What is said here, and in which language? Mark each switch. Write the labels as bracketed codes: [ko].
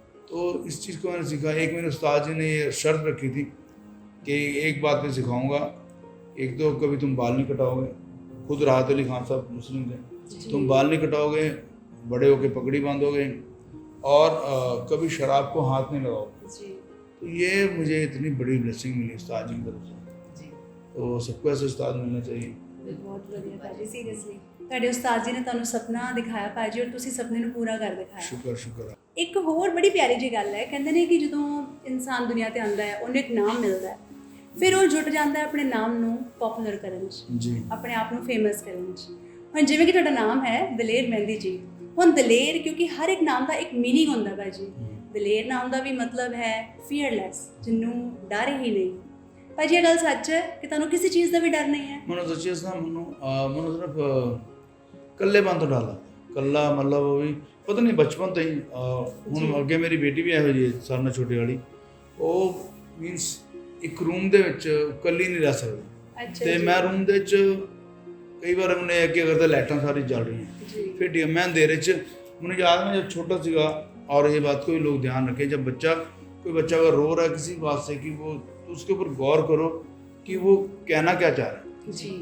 [hi] तो इस चीज़ को मैंने सीखा। एक मेरे उस्ताद जी ने ये शर्त रखी थी कि एक बात मैं सिखाऊंगा, एक तो कभी तुम बाल नहीं कटाओगे, खुद राहत अली खान साहब मुस्लिम थे, तुम बाल नहीं कटाओगे, बड़े होके पगड़ी बांधोगे, और कभी शराब को हाथ नहीं लगाओगे। तो ये मुझे इतनी बड़ी ब्लेसिंग मिली उस्ताद जी की तरफ से। तो सबको ऐसे उस्ताद मिलना चाहिए। बहुत बढ़िया भाजी, सीरियसली [pa] ਤੁਹਾਡੇ ਉਸਤਾਦ ਜੀ ਨੇ ਤੁਹਾਨੂੰ ਸੁਪਨਾ ਦਿਖਾਇਆ ਭਾਜੀ, ਔਰ ਤੁਸੀਂ ਸੁਪਨੇ ਨੂੰ ਪੂਰਾ ਕਰ ਦਿਖਾਇਆ। ਸ਼ੁਕਰ। ਇੱਕ ਹੋਰ ਬੜੀ ਪਿਆਰੀ ਜੀ ਗੱਲ ਹੈ, ਕਹਿੰਦੇ ਨੇ ਕਿ ਜਦੋਂ ਇਨਸਾਨ ਦੁਨੀਆ ਤੇ ਆਉਂਦਾ ਹੈ ਉਹਨੂੰ ਇੱਕ ਨਾਮ ਮਿਲਦਾ ਹੈ, ਫਿਰ ਉਹ ਜੁਟ ਜਾਂਦਾ ਹੈ ਆਪਣੇ ਨਾਮ ਨੂੰ ਪਪੂਲਰ ਕਰਨ 'ਚ, ਜੀ ਆਪਣੇ ਆਪ ਨੂੰ ਫੇਮਸ ਕਰਨ 'ਚ। ਹੁਣ ਜਿਵੇਂ ਕਿ ਤੁਹਾਡਾ ਨਾਮ ਹੈ ਦਲੇਰ ਮਹਿੰਦੀ ਜੀ, ਹੁਣ ਦਲੇਰ ਕਿਉਂਕਿ ਹਰ ਇੱਕ ਨਾਮ ਦਾ ਇੱਕ ਮੀਨਿੰਗ ਹੁੰਦਾ ਭਾਜੀ। ਦਲੇਰ ਨਾਮ ਦਾ ਵੀ ਮਤਲਬ ਹੈ ਫੀਅਰਲੈਸ, ਜਿਹਨੂੰ ਡਰ ਹੀ ਨਹੀਂ। ਭਾਜੀ ਇਹ ਗੱਲ ਸੱਚ ਹੈ ਕਿ ਤੁਹਾਨੂੰ ਕਿਸੇ ਚੀਜ਼ ਦਾ ਵੀ ਡਰ ਨਹੀਂ ਹੈ? ਮੈਨੂੰ ਸੱਚੀ ਦੱਸਾਂ, ਮੈਨੂੰ ਸਿਰਫ ਕੱਲੇਪਨ ਤੋਂ ਡਰ ਲੱਗਦਾ। ਕੱਲਾ ਮਤਲਬ ਉਹ ਵੀ ਪਤਾ ਨਹੀਂ ਬਚਪਨ ਤੋਂ ਹੀ। ਹੁਣ ਅੱਗੇ ਮੇਰੀ ਬੇਟੀ ਵੀ ਇਹੋ ਜਿਹੀ ਸਾਰਿਆਂ ਨਾਲੋਂ ਛੋਟੀ ਵਾਲੀ, ਉਹ ਮੀਨਸ ਇੱਕ ਰੂਮ ਦੇ ਵਿੱਚ ਇਕੱਲੀ ਨਹੀਂ ਰਹਿ ਸਕਦੀ। ਅਤੇ ਮੈਂ ਰੂਮ ਦੇ ਵਿੱਚ ਕਈ ਵਾਰ ਉਹਨੇ ਕੀ ਕਰਦਾ, ਲਾਈਟਾਂ ਸਾਰੀ ਜਲ ਰਹੀਆਂ, ਫਿਰ ਮੈਂ ਅੰਧੇਰੇ 'ਚ, ਮੈਨੂੰ [hi] याद है जब छोटा सीगा, और ये बात को भी लोग ध्यान रखें, जब कोई बच्चा अगर रो रहा है किसी बात से, कि वो तो उसके ऊपर गौर करो कि वो कहना क्या चाह रहा है।